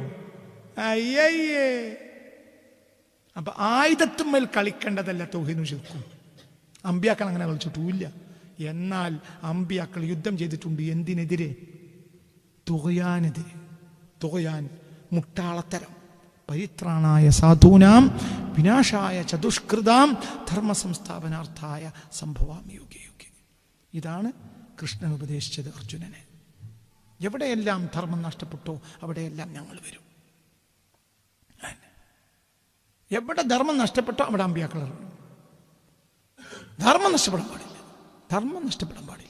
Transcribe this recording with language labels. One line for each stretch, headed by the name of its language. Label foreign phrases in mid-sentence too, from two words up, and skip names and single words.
Malayalam: അയ്യയ്യേ. അപ്പൊ ആയുധത്തുമ്മേൽ കളിക്കേണ്ടതല്ല തൗഹീദും ശിർക്കും. അമ്പിയാക്കൾ അങ്ങനെ കളിച്ചിട്ടില്ല. എന്നാൽ അമ്പിയാക്കൾ യുദ്ധം ചെയ്തിട്ടുണ്ട്. എന്തിനെതിരെ? തുഗ്യാനെതിരെ. തുഗ്യാൻ മുട്ടാളത്തരം.
Sanskrit: പരിത്രാണായ സാധൂനാം വിനാശായ ചതുഷ്കൃതാം ധർമ്മ സംസ്ഥാപനാർത്ഥായ സംഭവാമി യുഗേ യുഗേ.
Malayalam: ഇതാണ് കൃഷ്ണൻ ഉപദേശിച്ചത് അർജുനനെ. എവിടെയെല്ലാം ധർമ്മം നഷ്ടപ്പെട്ടോ അവിടെയെല്ലാം ഞങ്ങൾ വരും. എവിടെ ധർമ്മം നഷ്ടപ്പെട്ടോ അവിടെ അമ്പിയാക്കൾ ഇറങ്ങും. ധർമ്മം നഷ്ടപ്പെടാൻ പാടില്ല. ധർമ്മം നഷ്ടപ്പെടാൻ പാടില്ല.